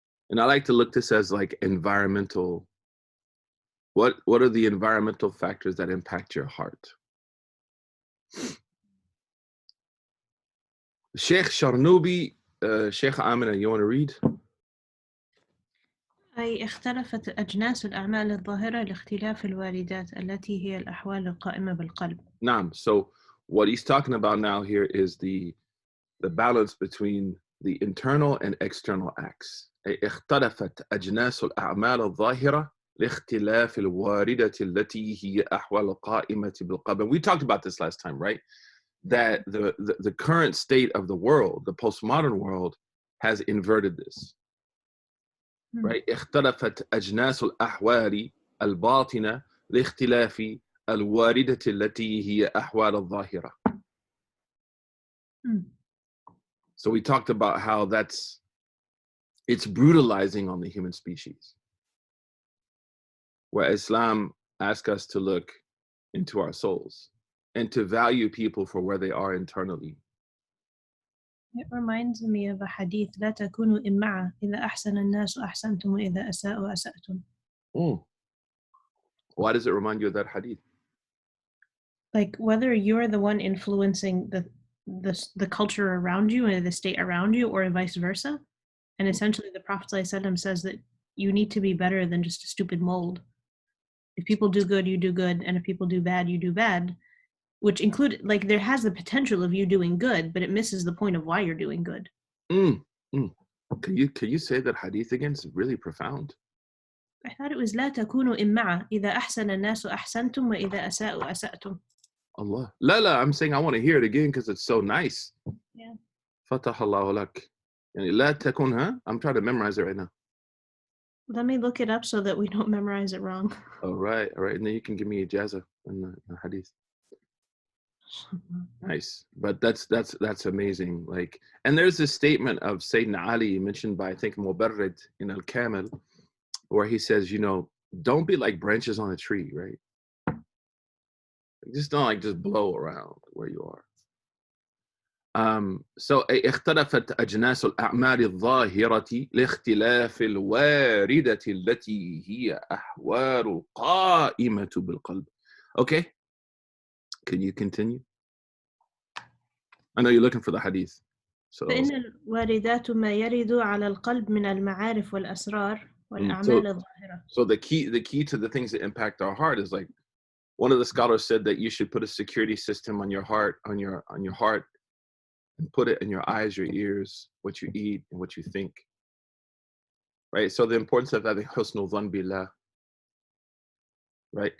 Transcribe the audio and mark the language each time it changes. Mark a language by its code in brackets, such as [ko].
[en] And I like to look this as like environmental. What are the environmental factors that impact your heart? Sheikh Sharnubi, Sheikh Amina, you want to read? [ar] أي اختلفت أجناس الأعمال الظاهرة لاختلاف الواردات التي هي الأحوال القائمة بالقلب. Naam. [en] So what he's talking about now here is the balance between the internal and external acts. [ar] أي اختلفت أجناس الأعمال الظاهرة لاختلاف الواردة التي هي أحوال القائمة بالقلب. [en] We talked about this last time, right? That the current state of the world, the postmodern world, has inverted this. Right? [ar] اختلفت أجناس الأحوال الباطنة لاختلاف الواردة التي هي أحوال الظاهرة. [en] So we talked about how it's brutalizing on the human species. Where Islam asks us to look into our souls and to value people for where they are internally. It reminds me of a hadith: [ar] لا تكونوا إمعة إذا أحسن الناس أحسنتم وإذا أساءوا أسأتم. [en] Why does it remind you of that hadith? Like whether you're the one influencing the culture around you and the state around you, or vice versa. And essentially the Prophet ﷺ says that you need to be better than just a stupid mold. If people do good, you do good, and if people do bad, you do bad. Which include, like, there has the potential of you doing good, but it misses the point of why you're doing good. Can you say that hadith again? It's really profound. I thought it was [ar] لا تكونوا إمعة إذا أحسن الناس أحسنتم وإذا أساءوا أسأتم. [en] Allah. La, I'm saying I want to hear it again because it's so nice. Yeah. [ar] Fatah Allahu lak. La takun, huh? [en] I'm trying to memorize it right now. Let me look it up so that we don't memorize it wrong. All right. And then you can give me ijaza in the hadith. Nice. But that's amazing. Like, and there's this statement of Sayyidina Ali mentioned by, I think, Mubarrid in Al-Kamil, where he says, don't be like branches on a tree, right? Just don't just blow around where you are. [ar] So اختلفت أجناس الأعمال الظاهرة لاختلاف الواردة التي هي أحوال قائمة بالقلب. [en] Okay, can you continue? I know you're looking for the hadith. So [ar] فإن الواردات ما يرد على القلب من المعارف والأسرار والأعمال الظاهرة. [en] So the key to the things that impact our heart is, like, one of the scholars said that you should put a security system on your heart, on your heart, and put it in your eyes, your ears, what you eat and what you think. Right? So the importance of having husnul dhan billah, right?